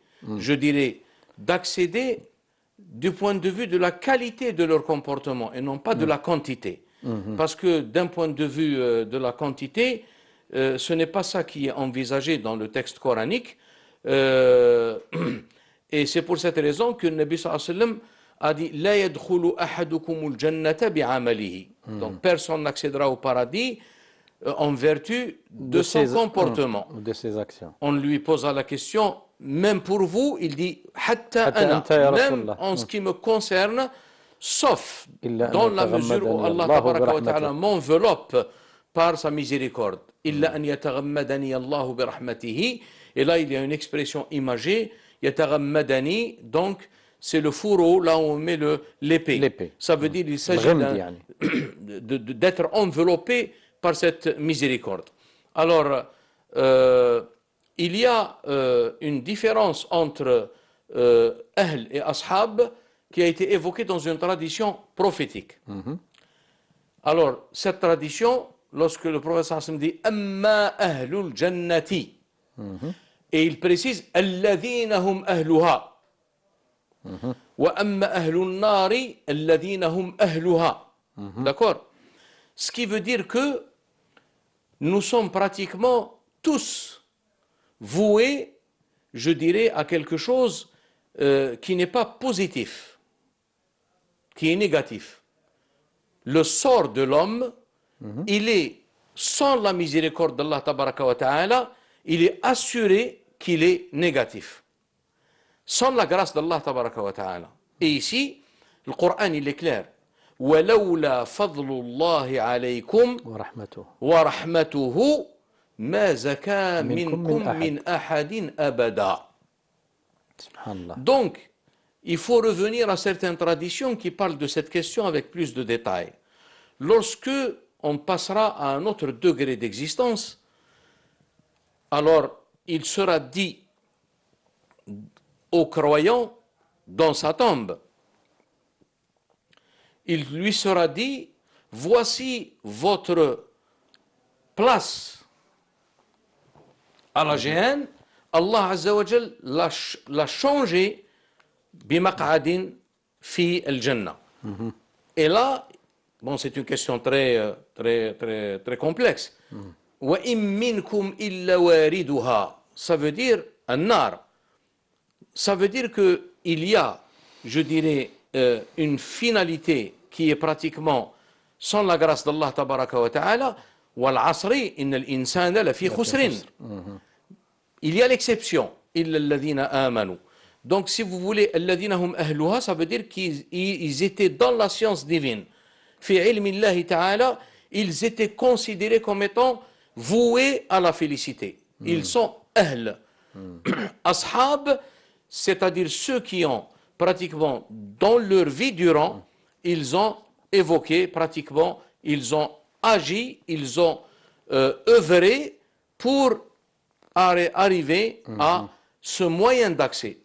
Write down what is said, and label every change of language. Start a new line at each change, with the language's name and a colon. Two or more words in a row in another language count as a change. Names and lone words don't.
French: Je dirais d'accéder du point de vue de la qualité de leur comportement et non pas de la quantité. Parce que d'un point de vue de la quantité, ce n'est pas ça qui est envisagé dans le texte coranique. Et c'est pour cette raison que le Nabi
Arabic: صلى الله عليه وسلم
French: a dit «
Arabic: لا يدخل أحدكم الجنة بعمله
French: » Donc personne n'accédera au paradis en vertu de son comportement. De ses actions. On lui posa la question, même pour vous, il dit Hatta
Arabic: Hatta ana, أنت يا
French: même
Arabic: Rasulallah.
French: en ce qui me concerne, sauf
Arabic: إلا أن
French: dans la mesure où
Arabic: yataghammadani Allah Allahu تبارك و bi ta'ala rahmatihi.
French: m'enveloppe par sa miséricorde.
Arabic: إلا أن يتغمدني الله برحمته.
French: Et là, il y a une expression imagée, yataghammadani, donc c'est le fourreau, là où on met l'épée. L'épée. Ça veut dire qu'il s'agit
Arabic: غمد يعني.
French: d'être enveloppé par cette miséricorde. Alors, il y a une différence entre Ahl et Ashab qui a été évoquée dans une tradition prophétique. Alors, cette tradition, lorsque le prophète sallam dit
Arabic: أما أهل الجنة,
French: et il précise
Arabic: الذين هم أهلها وأما أهل النار الذين هم أهلها.
French: D'accord? Ce qui veut dire que nous sommes pratiquement tous voués, je dirais, à quelque chose qui n'est pas positif, qui est négatif. Le sort de l'homme, il est, sans la miséricorde d'
Arabic: الله تبارك وتعالى,
French: il est assuré qu'il est négatif. Sans la grâce d'
Arabic: الله تبارك وتعالى.
French: Et ici, le Coran, il est clair.
Arabic: وَلَوْلَا فَضْلُ اللَّهِ عَلَيْكُمْ ورحمته وَرَحْمَتُهُ مَا زَكَى منكم مِنْكُمْ من مِنْ أَحَدٍ أَبَدًا. سبحان الله.
French: Donc, il faut revenir à certaines traditions qui parlent de cette question avec plus de détails. Lorsque on passera à un autre degré d'existence, alors il sera dit aux croyants dans sa tombe, il lui sera dit, voici votre place à la Géhenne,
Arabic: الله عز وجل
French: l'a changé
Arabic: بمقعد في الجنة.
French: Et là, bon, c'est une question très complexe.
Arabic: وإن منكم إلا واردها.
French: Ça veut dire an-nar. Ça veut dire que il y a, je dirais, une finalité qui est pratiquement sans la grâce d'
Arabic: الله تبارك وتعالى. والعصر إن الإنسان لفي خسر.
French: Il y a l'exception.
Arabic: إلا الذين آمنوا.
French: Donc, si vous voulez,
Arabic: الذين هم أهلها,
French: ça veut dire qu'ils étaient dans la science divine.
Arabic: في علم الله تعالى,
French: ils étaient considérés comme étant voués à la félicité. Ils sont ahl. Ashab, c'est-à-dire ceux qui ont pratiquement, dans leur vie durant, ils ont évoqué pratiquement, ils ont agi, ils ont œuvré pour arriver à ce moyen d'accès.